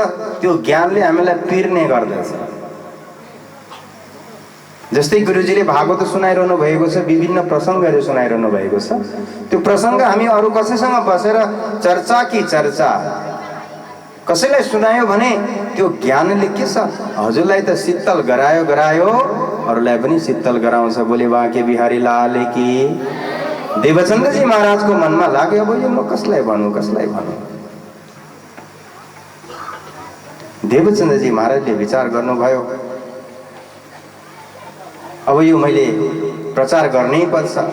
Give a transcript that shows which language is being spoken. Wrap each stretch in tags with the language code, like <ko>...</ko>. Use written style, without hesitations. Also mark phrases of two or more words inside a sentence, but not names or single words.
<ne>त्यो ज्ञानले हामीलाई पिर्ने गर्दछ। जस्तै गुरुजीले भागवत सुनाइरहनु भएको छ, विभिन्न प्रसङ्गहरू सुनाइरहनु भएको छ। त्यो प्रसङ्ग हामी अरू कसैसँग बसेर चर्चा कि चर्चा कसैलाई सुनायो भने त्यो ज्ञानले के छ? हजुरलाई त शीतल गरायो गरायो, अरूलाई पनि शीतल गराउँछ।</ne> <hi>बोले बाँके बिहारी लाल की।</hi> <ne>देवचन्द्रजी महाराजको मनमा लाग्यो, अब यो म कसलाई भनौँ कसलाई भनौँ? देवचन्द्रजी महाराजले विचार गर्नुभयो, अब यो मैले प्रचार गर्नै पर्छ।</ne>